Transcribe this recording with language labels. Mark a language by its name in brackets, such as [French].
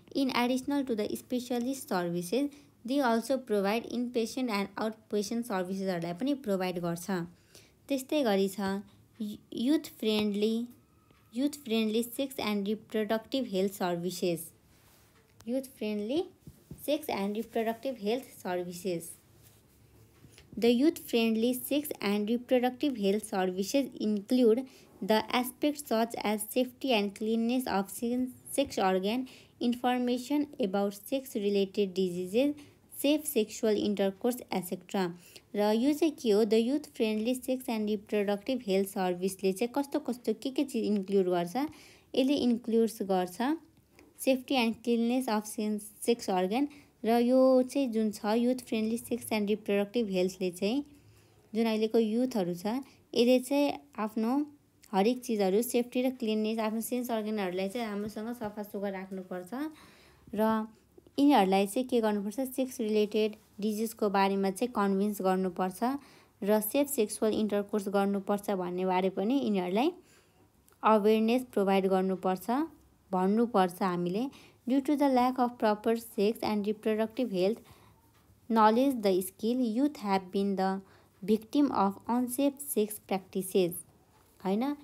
[English] in additional to the specialist services they also provide in patient and out patient सर्भिसेसहरूलाई [Nepali] पनि provide गर्छ। त्यस्तै गरी छ [English] Youth friendly sex and reproductive health services, youth friendly sex and reproductive health services. The youth friendly sex and reproductive health services include the aspects such as safety and cleanliness of sex organ, information about sex related diseases, safe sexual intercourse etc. [Nepali] र यो चाहिँ के हो, the youth friendly sex and reproductive health सर्भिसले चाहिँ कस्तो कस्तो के चिज इन्क्लुड गर्छ, यसले इन्क्लुड्स गर्छ [English] Safety and cleanliness of sex organ. [Nepali] र यो चाहिँ जुन छ youth friendly sex and reproductive हेल्थले चाहिँ जुन अहिलेको युथहरू छ यसले चाहिँ आफ्नो हरेक चिजहरू सेफ्टी र क्लिननेस आफ्नो सेन्स अर्गनहरूलाई चाहिँ राम्रोसँग सफासुग्घर राख्नुपर्छ र यिनीहरूलाई चाहिँ के गर्नुपर्छ, सेक्स रिलेटेड डिजिजको बारेमा चाहिँ कन्भिन्स गर्नुपर्छ र सेफ सेक्सुअल इन्टरकोर्स गर्नुपर्छ भन्ने बारे पनि यिनीहरूलाई अवेरनेस प्रोभाइड गर्नुपर्छ भन्नुपर्छ हामीले। [English] Due to the lack of proper sex and reproductive health knowledge the skill youth have been the victim of unsafe sex practices हैन।